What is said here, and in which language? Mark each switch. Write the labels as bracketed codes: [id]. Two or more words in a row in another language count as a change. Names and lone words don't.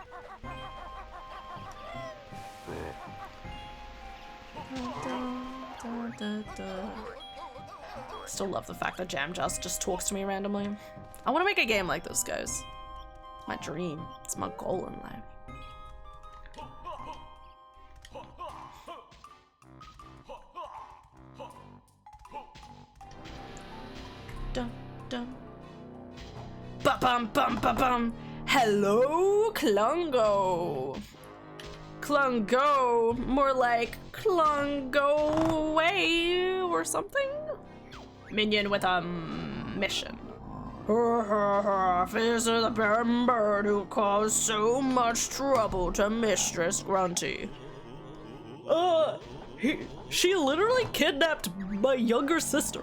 [en] Still love the fact that Jam just talks to me randomly. I want to make a game like this, guys. My dream. It's my goal in life. Dum dum. Ba bum bum ba bum. Hello, Klungo. Klungo, more like Klungo away or something. Minion with a mission. This is the bird who caused so much trouble to Mistress Grunty. She literally kidnapped my younger sister.